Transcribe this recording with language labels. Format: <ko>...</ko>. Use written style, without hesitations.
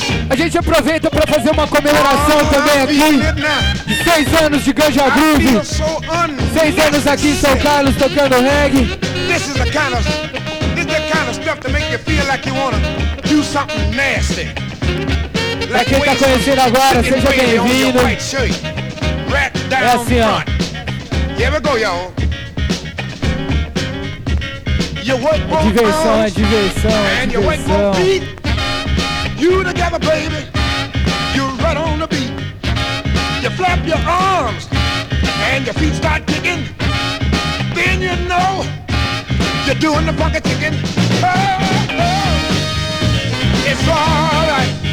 <pt>A gente aproveita para fazer uma comemoração também aqui de 6 anos de Ganja Groove. 6 anos aqui em São Carlos tocando reggae.</pt> <en>This is the kind of, this is the kind of stuff to make you feel like you wanna do something nasty.</en> <pt>Pra quem tá conhecendo agora, seja bem-vindo. É assim, ó.</pt> <en>Here we go, y'all.</en> <pt>Diversão, é diversão, é diversão.</pt> <en>You together, baby, you run on the beat. You flap your arms and your feet start kicking. Then you know you're doing the funky chicken. Oh, oh, it's all right.</en>